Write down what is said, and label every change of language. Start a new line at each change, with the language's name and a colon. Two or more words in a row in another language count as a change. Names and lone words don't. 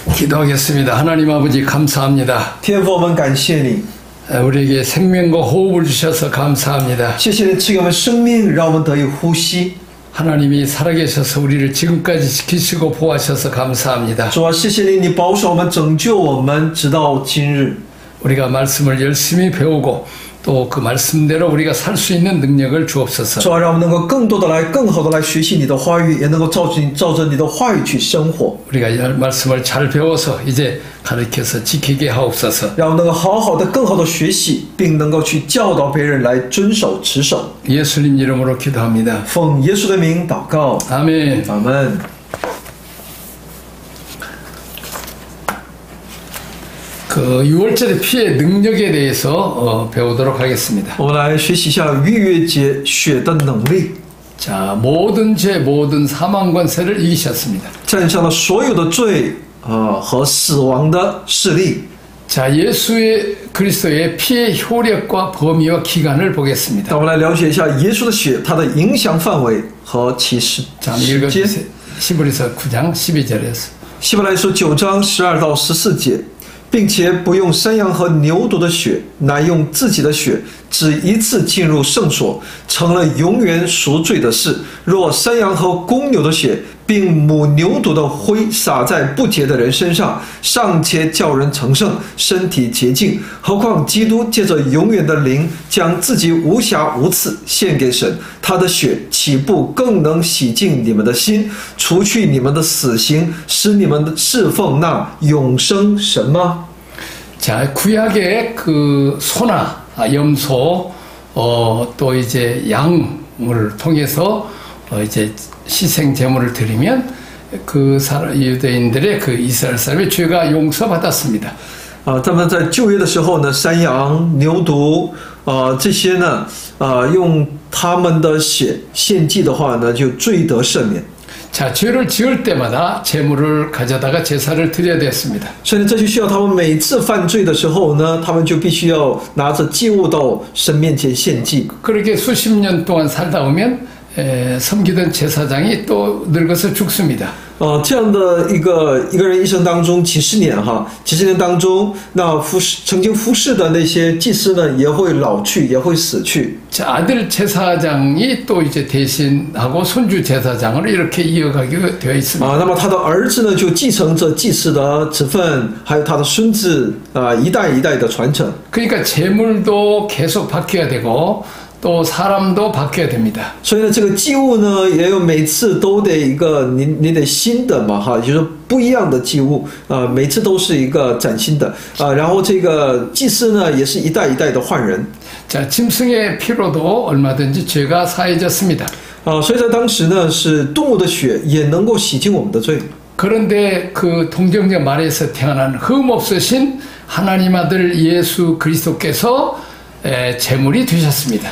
Korean: 기도하겠습니다. 하나님 아버지 감사합니다.
Chinese: 天父，我们感谢你，
Korean: 우리에게 생명과 호흡을 주셔서 감사합니다.
Chinese: 谢谢你赐给我们生命，让我们得以呼吸。
Korean: 하나님이 살아계셔서 우리를 지금까지 지키시고 보호하셔서 감사합니다.
Chinese: 主啊，谢谢你，你保守我们，拯救我们，直到今日。
Korean: 우리가 말씀을 열심히 배우고 또 그 말씀대로 우리가 살 수 있는 능력을 주옵소서.
Chinese: 主啊，让我们能够更多的来、更好的来学习你的话语，也能够照着你的话语去生活。
Korean: 우리가 이 말씀을 잘 배워서 이제 가르쳐서 지키게 하옵소서.
Chinese: 让我们能够好好的、更好的学习，并能够去教导别人来遵守、持守。
Korean: 예수님 이름으로 기도합니다.
Chinese: 奉耶稣的名祷告，
Korean: 아멘.
Chinese: 阿门。
Korean: 그 6월절의 피의 능력에 대해서 배우도록 하겠습니다.
Chinese: 我们来学习一下逾越节血的能力，
Korean: 자, 모든 죄, 모든 사망 권세를 이기셨습니다.
Chinese: 战胜了所有的罪和死亡的势力。
Korean: 자, 예수의 그리스도의 피의 효력과 범위와 기간을 보겠습니다.
Chinese: 那我们来了解一下耶稣的血它的影响范围和其时
Korean: 자,
Chinese: 间。
Korean: 읽어주세요. 히브리서 9장 12절에서.
Chinese: 希伯来书9章12到14节，并且不用山羊和牛犊的血，乃用自己的血，只一次进入圣所，成了永远赎罪的事。若山羊和公牛的血，并母牛犊的灰洒在不洁的人身上，尚且叫人成圣，身体洁净，何况基督借着永远的灵，将自己无瑕无疵献给神，他的血岂不更能洗净你们的心，除去你们的死刑，使你们侍奉那永生神吗？
Korean: 자, 구약의 그 소나, 염소, 또 이제 양을 통해서 이제 희생 제물을 드리면 그 유대인들의 그 이스라엘 사람의 죄가 용서받았습니다.
Chinese: 他们在旧约的时候呢，山羊、牛犊，这些呢，用他们的血献祭的话呢，就罪得赦免。
Korean: 자, 죄를 지을 때마다 제물을 가져다가 제사를 드려야 됐습니다.
Chinese: 所以呢，这就需要他们每次犯罪的时候呢，他们就必须要拿着祭物到神面前献祭。
Korean: 그렇게 수십 년 동안 살다 보면 섬기던 제사장이 또 늙어서 죽습니다.
Chinese: 这样的一个人一生当中几十年当中，那曾经服侍的那些祭司呢，也会老去，也会死去。
Korean: 자, 아들 제사장이 또 이제 대신하고 손주 제사장으로 이렇게 이어가게 되어 있습니다.
Chinese: 那么他的儿子呢，就继承着祭司的职分，还有他的孙子一代一代的传承。
Korean: 그러니까 제물도 계속 바뀌어야 되고 또 사람도 바뀌어야 됩니다.
Chinese: 所以呢，这个祭物呢，也有每次都得一个你得新的嘛就是不一样的祭物每次都是一个崭新的然后这个祭司呢，也是一代一代的换人。
Korean: 자, 짐승의 피로도 얼마든지 죄가 사해졌습니다.
Chinese: 所以在当时呢，是动物的血也能够洗净我们的罪。
Korean: 그런데 그 동정녀 마리아에서 태어난 흠없으신 하나님 아들 예수 그리스도께서 제물이 되셨습니다.